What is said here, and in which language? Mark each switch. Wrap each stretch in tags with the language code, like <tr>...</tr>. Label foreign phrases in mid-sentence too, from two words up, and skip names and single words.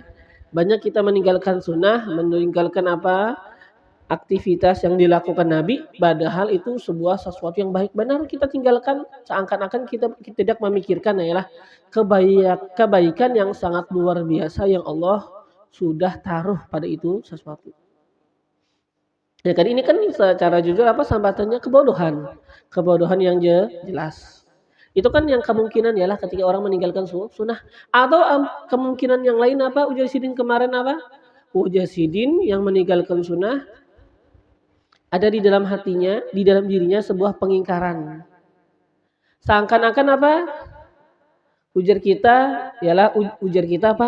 <id>Banyak kita meninggalkan sunnah, meninggalkan aktivitas yang dilakukan Nabi, padahal itu sesuatu yang baik benar kita tinggalkan, seakan-akan kita tidak memikirkan ya lah kebaikan yang sangat luar biasa yang Allah sudah taruh pada itu sesuatu. Ya kan, ini kan secara jujur sambatannya kebodohan yang jelas. Itu kan yang kemungkinan ya lah ketika orang meninggalkan sunnah. Atau kemungkinan yang lain</id> <bjn>ujar sidin kemarin ujar Sidin</bjn> <id>yang meninggalkan sunnah ada di dalam hatinya, di dalam dirinya sebuah pengingkaran. Seakan-akan apa?</id> <bjn>Ujar kita ialah ujar kita apa?</bjn>